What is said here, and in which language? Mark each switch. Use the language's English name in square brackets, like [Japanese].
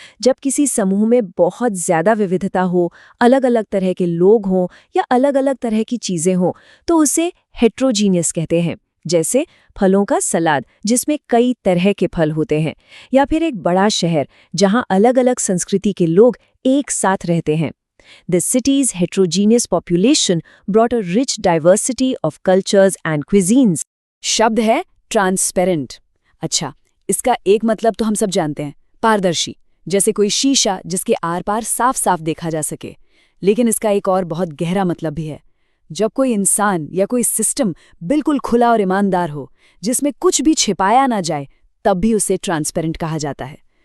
[Hindi] जब किसी समूह में बहुत ज्यादा विविधता हो, अलग अलग तरह के लोग हों या अलग अलग तरह की चीजें हों, तो उसे हेट्रोजीनियस कहते हैं। जैसे फलों का सलाद जिसमें कई तरह के फल होते हैं, या फिर एक बड़ा शहर जहां अलग अलग संस्कृति के लोग एक साथ रहते हैं। [English] The city's heterogeneous population brought a rich diversity of cultures and cuisines. [Hindi] शब्द है ट्रांसपेरेंट। अच्छा, इसका एक मतलब तो हम सब जानते हैं, पारदर्शी, जैसे कोई शीशा जिसके आर पार साफ साफ देखा जा सके। लेकिन इसका एक और बहुत गहरा मतलब भी है। जब कोई इंसान या कोई सिस्टम बिल्कुल खुला और ईमानदार हो, जिसमें कुछ भी छिपाया ना जाए, तब भी उसे ट्रांसपेरेंट कहा जाता है।